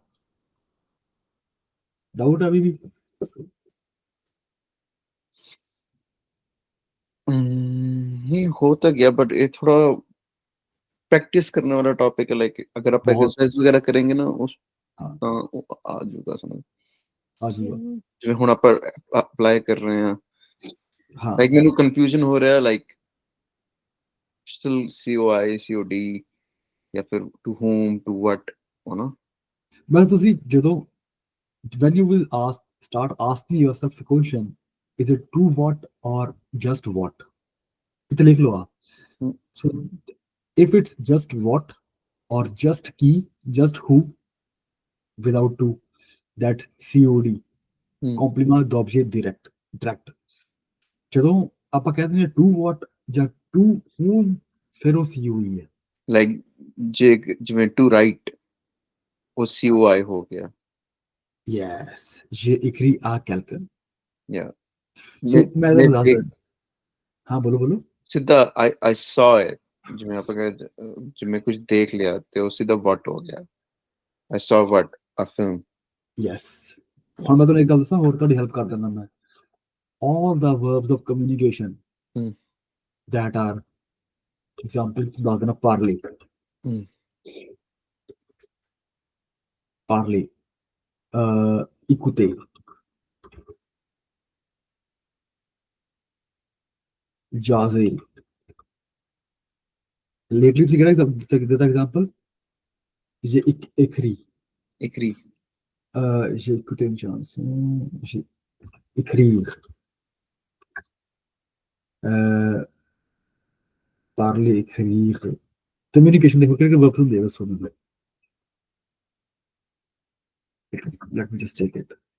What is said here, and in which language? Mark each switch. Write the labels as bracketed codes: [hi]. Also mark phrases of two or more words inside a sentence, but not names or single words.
[hi] डाउट अभी भी? नहीं हो तो गया, बट ये थोड़ा प्रैक्टिस करने वाला टॉपिक है। लाइक अगर आप बहुत। एक्सरसाइज वगैरह करेंगे ना उस हाँ वो आ जाएगा समझ। आ जाऊगा। [pa] ਜਿਵੇਂ ਹੁਣ ਆਪਾਂ ਅਪਲਾਈ ਕਰ ਰਹੇ ਹਾਂ, [hi] हाँ [pa] ਲਾਈਕ ਮੈਨੂੰ ਕਨਫਿਊਜ਼ਨ ਹੋ ਰਿਹਾ, [en] like still [pa] COI COD ਜਾਂ ਫਿਰ [en] to whom to what, [pa] ਹਨਾ। ਬਸ ਤੁਸੀਂ ਜਦੋਂ [en] when you will start asking yourself a question, is it true what or just what? [hi] इतना लिख लो आप। हम्म। [en] So if it's just what or just key, just who, without to, that's COD, [pa] ਹਮ, [fr] complément d'objet direct। [pa] ਜਦੋਂ ਆਪਾਂ ਕਹਿੰਦੇ ਨੇ [en] to what [pa] ਜਾਂ [en] to whom, [pa] ਫਿਰ ਉਹ COE ਹੈ। ਲਾਈਕ ਜੇ ਜਿਵੇਂ [en] to write, [pa] ਉਹ COI ਹੋ ਗਿਆ। [fr] Yes, j'ai écrit à quelqu'un। [pa] ਯਾ So ਮੈਂ ਮੈਂ ਤੁਹਾਨੂੰ ਦੱਸਦਾ। ਹਾਂ ਬੋਲੋ ਬੋਲੋ। [en] ਸਿੱਧਾ I saw it, [pa] ਜਿਵੇਂ ਆਪਾਂ ਕਹਿੰਦੇ ਜਿਵੇਂ ਕੁਝ ਦੇਖ ਲਿਆ ਤੇ ਉਹ ਸਿੱਧਾ what ਹੋ ਗਿਆ। [en] I saw what, a film। [pa] ਯੈਸ। ਹੁਣ ਮੈਂ ਤੁਹਾਨੂੰ ਇੱਕ ਗੱਲ ਦੱਸਾਂ, ਹੋਰ ਤੁਹਾਡੀ ਹੈਲਪ ਕਰ ਦਿੰਦਾ ਮੈਂ। [en] all the verbs of communication [pa] ਹਮ, [en] that are examples [pa] ਦੱਸ ਦੇਣਾ। [en] parler, [pa] ਹਮ, [fr] parler, écouter, jaser। [pa] lately ਤੁਸੀਂ ਕਿਹੜਾ ਦਿੱਤਾ example? [fr] j'ai écrit, écrit। j'ai écouté une chanson, j'ai écrire, parler, écrire। [pa] communication ਦੇਖੋ ਕਿਹੜੇ verbs ਹੁੰਦੇ ਆ ਦੱਸੋ ਮੈਨੂੰ। [en] let me just check it।